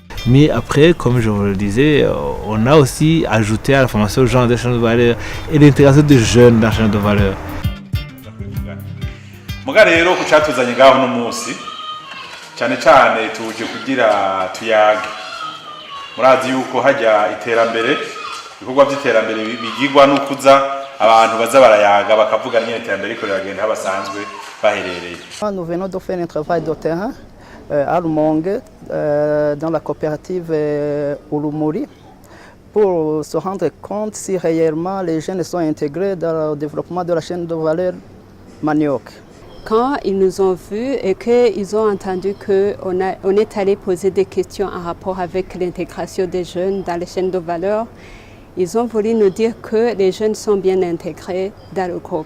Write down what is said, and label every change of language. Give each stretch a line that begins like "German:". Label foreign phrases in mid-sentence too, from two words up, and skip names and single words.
French: Mais après, comme je vous le disais, on a aussi ajouté à la formation genre de chaîne de valeur et l'intégration des jeunes dans la chaîne de valeur.
Rundi: muga rero ku cyatuzanye ngaho no munsi cyane cyane tuje kugira tuyage murazi yuko hajya iterambere ibikorwa by'iterambere bigirwa no kuza abantu baza barayaga bakavuga nyine iterambere riko riragenda basanzwe baherereye.
French: Nous venons de faire un travail de terrain à Rumonge dans la coopérative Urumuri pour se rendre compte si réellement les jeunes sont intégrés dans le développement de la chaîne de valeur manioc. Quand ils nous ont vus et qu'ils ont entendu qu'on est allé poser des questions en rapport avec l'intégration des jeunes dans les chaînes de valeur, ils ont voulu nous dire que les jeunes sont bien intégrés dans le groupe.